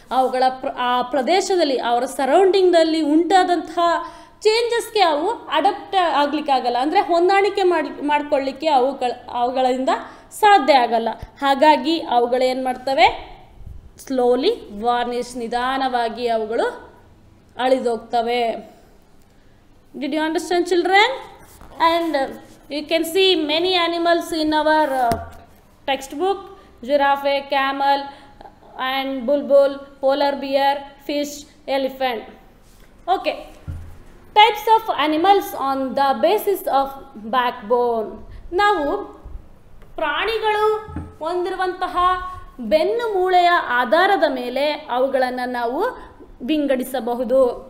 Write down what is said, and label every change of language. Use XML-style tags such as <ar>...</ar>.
<kn>ಅವುಗಳ ಆ ಪ್ರದೇಶದಲ್ಲಿ ಅವರ ಸರೌಂಡಿಂಗ್ನಲ್ಲಿ ಉಂಟಾದಂತಹ ಚೇಂಜಸ್ಗೆ ಅವು ಅಡಾಪ್ಟ್ ಆಗಲಿಕ್ಕಾಗಲ್ಲ, ಅಂದರೆ ಹೊಂದಾಣಿಕೆ ಮಾಡಿಕೊಳ್ಳಿಕ್ಕೆ ಅವುಗಳಿಂದ ಸಾಧ್ಯ ಆಗಲ್ಲ. ಹಾಗಾಗಿ ಅವುಗಳು ಏನು ಮಾಡ್ತವೆ,</kn> <en>slowly vanish,</en> <kn>ನಿಧಾನವಾಗಿ ಅವುಗಳು ಅಳಿದೋಗ್ತವೆ.</kn> <en>Did you understand, children? And you can see many animals in our textbook: giraffe, camel, and bulbul, polar bear, fish, elephant. Okay. Types of animals on the basis of backbone.</en> <kn>ನಾವು ಪ್ರಾಣಿಗಳು ಹೊಂದಿರುವಂತಹ ಬೆನ್ನು ಮೂಳೆಯ ಆಧಾರದ ಮೇಲೆ ಅವುಗಳನ್ನು ನಾವು ವಿಂಗಡಿಸಬಹುದು.</kn>